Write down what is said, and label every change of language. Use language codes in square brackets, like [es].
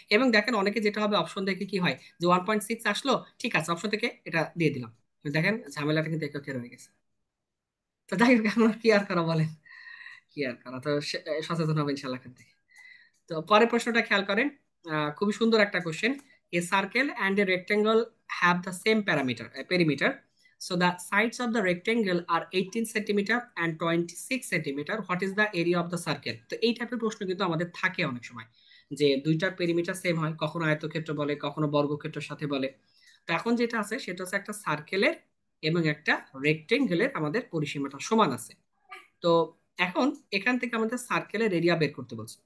[bn] এবং দেখেন অনেকে যেটা হবে অপশন দেখে কি হয় যে 1.6 আসলো, ঠিক আছে অপশন থেকে এটা দিয়ে দিলাম, কিন্তু দেখেন ঝামেলাটা কিন্তু এককে রয়ে গেছে। তো যাই হোক, আমরা কি আর করা বলেন, কি আর করা, তো সচেতন হবে ইনশাল্লাহ এখান থেকে। তো পরের প্রশ্নটা খেয়াল করেন, খুবই সুন্দর একটা question. [en] A circle and a rectangle have the same perimeter, so the sides of the rectangle are 18 centimetre and 26 centimetre, what is the area of the circle? [bn] তো এই টাইপের প্রশ্ন কিন্তু আমাদের থাকে অনেক সময়, যে দুইটার পেরিমিটার সেম হয়, কখনো আয়তক্ষেত্র বলে কখনো বর্গক্ষেত্রের সাথে বলে। তো এখন যেটা আছে সেটা হচ্ছে একটা সার্কেলের এবং একটা রেক্টেঙ্গেলের আমাদের পরিসীমাটা সমান আছে। তো এখন এখান থেকে আমাদের সার্কেলের এরিয়া বের করতে বলছে।